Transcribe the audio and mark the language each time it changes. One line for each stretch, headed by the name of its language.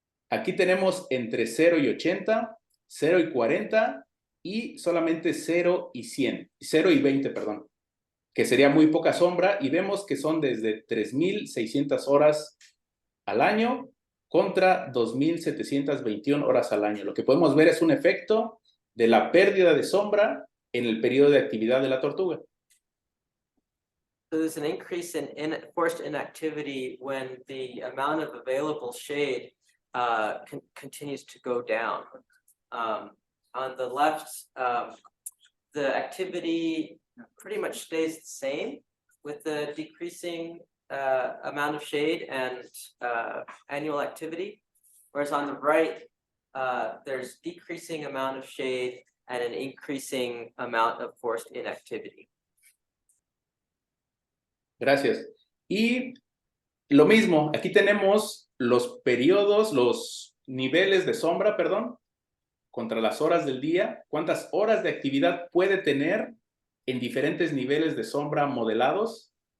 Spanish: Aquí tenemos entre 0 y 80, 0 y 40 y solamente 0 y 100, 0 y 20, perdón, que sería muy poca sombra, y vemos que son desde 3,600 horas al año contra 2,721 horas al año. Lo que podemos ver es un efecto de la pérdida de sombra en el periodo de actividad de la tortuga.
English: So there's an increase in forced inactivity when the amount of available shade continues to go down. On the left, the activity pretty much stays the same with the decreasing amount of shade and annual activity. Whereas on the right, there's decreasing amount of shade and an increasing amount of forced inactivity.
Spanish: Gracias. Y lo mismo, aquí tenemos los periodos, los niveles de sombra, perdón, contra las horas del día, cuántas horas de actividad puede tener en diferentes niveles de sombra modelados.